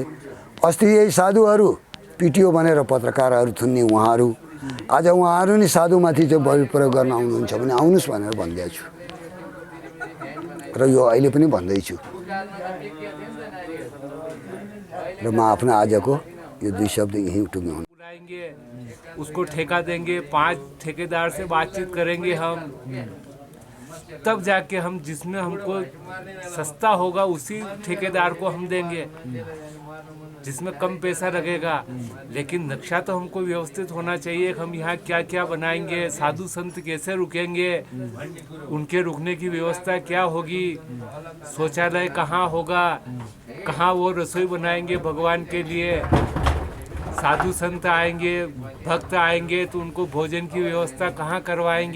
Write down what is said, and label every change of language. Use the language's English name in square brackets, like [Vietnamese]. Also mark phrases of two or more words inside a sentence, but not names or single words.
[Nepali] अस्ति यही साधुहरू पिटिओ भनेर पत्रकारहरू थुन्ने उहाँहरू आज उहाँहरू नि साधुमाथि चाहिँ बल प्रयोग गर्न आउनुहुन्छ भने आउनुहोस् भनेर भन्दैछु र यो अहिले पनि भन्दैछु। र म आफ्नो आजको यो 2 शब्द यहीँ टुङ्ग्याउनु। [Hindi] बुलाएंगे, उसको ठेका देंगे, 5 ठेकेदार से बातचीत करेंगे हम, तब जाके हम जिसमें हमको सस्ता होगा उसी ठेकेदार को हम देंगे जिसमें कम पैसा लगेगा। लेकिन नक्शा तो हमको व्यवस्थित होना चाहिए। हम यहाँ क्या क्या बनाएंगे, साधु संत कैसे रुकेंगे, उनके रुकने की व्यवस्था क्या होगी, शौचालय कहाँ होगा, कहाँ वो रसोई बनाएंगे भगवान के लिए, साधु संत आएंगे, भक्त आएंगे तो उनको भोजन की व्यवस्था कहाँ करवाएंगे।